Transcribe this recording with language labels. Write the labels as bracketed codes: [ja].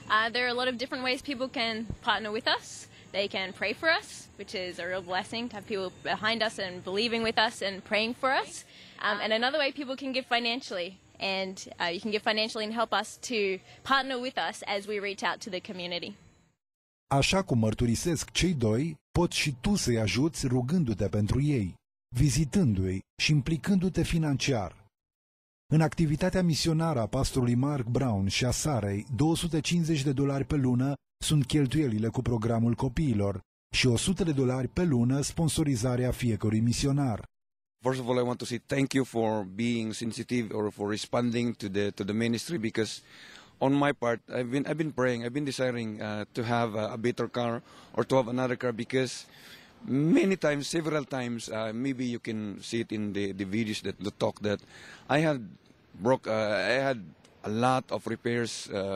[en] There are a lot of different ways people can partner with us. They can pray for us, which is a real blessing to have people behind us and believing with us and praying for us. And another way, people can give financially. And you can give financially and help us to partner with us as we reach out to the community. [ro] Așa cum mărturisesc cei doi, poți și tu să-i ajuți rugându-te pentru ei, vizitându-i și implicându-te financiar. În activitatea misionară a pastorului Mark Brown și a Sarei, $250 pe lună sunt cheltuielile cu programul copiilor, și $100 pe lună sponsorizarea fiecărui misionar. [en] First of all, I want to say thank you for being sensitive or for responding to the ministry, because on my part, I've been praying, I've been desiring to have a better car or to have another car, because many times, several times, maybe you can see it in the videos that the talk that I had a lot of repairs.